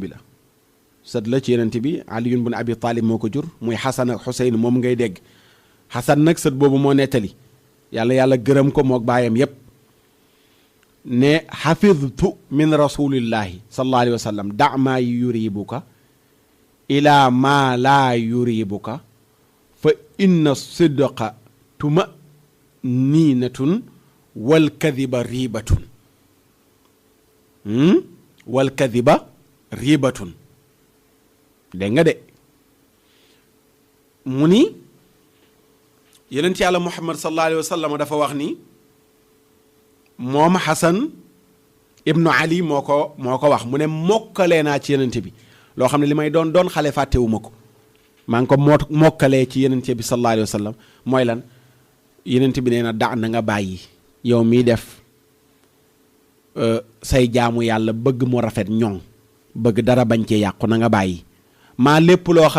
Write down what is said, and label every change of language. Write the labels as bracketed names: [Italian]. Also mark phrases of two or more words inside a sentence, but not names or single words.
[Wolof] la sët la ci yonent bi Ali ibn Abi Talib moo ko jur muy Xasan ak Xuseyn moom ngay dégg Xasan nag sët boobu moo nettali yàlla gërëm ko mook baayam yépp ne [Arabic] حفظت من رسول الله صلى الله عليه وسلم دع ما يريبك إلى ما لا يريبك فإن الصدق طمأنينة والكذب ريبة والكذب ريبة [Wolof] dégg nga de mu ni yonent yàlla Muhammad [Arabic] صلى الله عليه وسلم [Wolof] dafa wax ni moom Xasan ibnu Ali moo ko wax mu ne mokkalee naa ci yonent bi loo xam ne li may doon xale fàttewuma ko maa ngi ko mokkalee ci yonent bi [Arabic] صلى الله عليه وسلم [Wolof] mooy lan yonent bi nee na da na nga bàyyi yow miy def say jaamu yàlla bëgg mu rafet ñoŋ bëgg dara bañ cee yàqu na nga bàyyi maa lépp loo xam